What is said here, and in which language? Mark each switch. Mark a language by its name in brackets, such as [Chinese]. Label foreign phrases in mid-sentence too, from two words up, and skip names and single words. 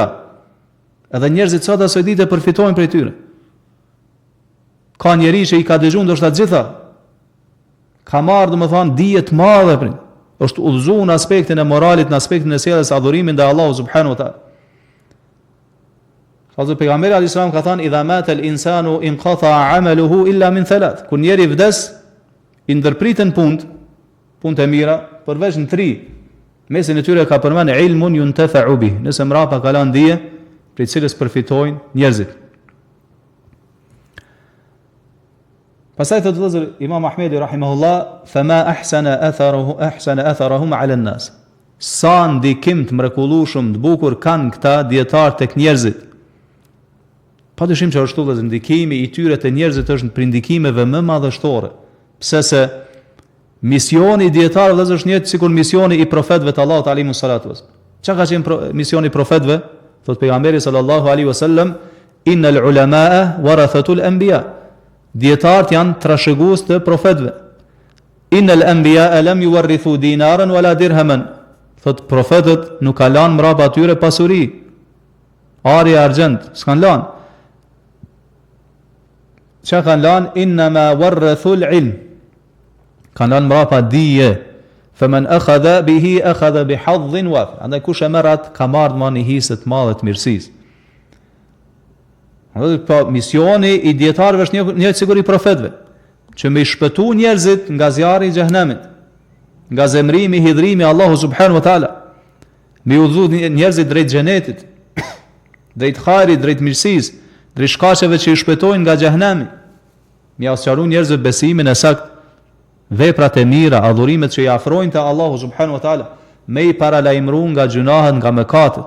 [Albanian] Edhe njerëzit sot asoj ditë përfitojnë prej tyre. Ka njerëz që i ka dëgjuar ndoshta gjitha. Ka marrë domethënë dije të madhe prej. Është udhëzuar në aspektin e moralit, në aspektin e sjelljes adhurimin ndaj Allahut [Arabic] سبحانه وتعالى. [Albanian] Hazrat pejgamberi [Arabic] عليه السلام [Albanian] ka thënë: [Arabic] "إذا مات الإنسان انقطع عمله إلا من ثلاث." [Albanian] Kur njeri vdes, i ndërpritën punë e mira, përveç në 3. Mesin e tyre ka përmend [Arabic] علم ينتفع به. [Albanian] Nëse mrapa ka lënë dije, prej cilës përfitojnë njerëzit. Pastaj thotë vëllazër Imam Ahmedi rahimahullah, [Arabic] "فما أحسن أثرهم على الناس." [Albanian] sa ndikim të mrekullueshëm të bukur kanë këta dietar tek njerëzit. Padyshim që ashtu vëllezër, ndikimi i tyre te njerëzit është prej ndikimeve më madhështore. Pse se misioni i dietarëve vëllezër është njëjtë sikur misioni i profetëve të Allahut [Arabic] عليه الصلاة والسلام. [Albanian] Çka ka qenë misioni i profetëve? Thot pejgamberi [Arabic] صلى الله عليه وسلم, إن العلماء ورثة الأنبياء. [Albanian] Dietarët janë trashëgues të profetëve. [Arabic] إن الأنبياء لم يورثوا دينارا ولا درهما. [Albanian] Thot profetët nuk kanë lanë mbrapa atyre pasuri, ari argjend, s'kan lanë. Çka kanë lanë? [Arabic] إنما ورثوا العلم. [Albanian] Kanë lanë mbrapa dije. [Arabic] فمن أخذه أخذ بحظ وافر. [Albanian] Andaj kush e merr atë ka marrë me një hisë të madhe të mirësisë. Po misioni i dietarëve është një sigur i profetëve, që me i shpëtu njerëzit nga zjarri i xhenemit, nga zemrimi, hidhrimi Allahu [Arabic] سبحانه وتعالى, [Albanian] me udhëzu njerëzit drejt xhenetit, drejt hajrit, drejt mirësisë, drejt shkaqeve që i shpëtojnë nga xhenemi, me ia sqaruar njerëzve besimin e saktë, veprat e mira, adhurimet që i afrojnë te Allahu [Arabic] سبحانه وتعالى, [Albanian] me i paralajmëruar nga gjunahet, nga mëkatet.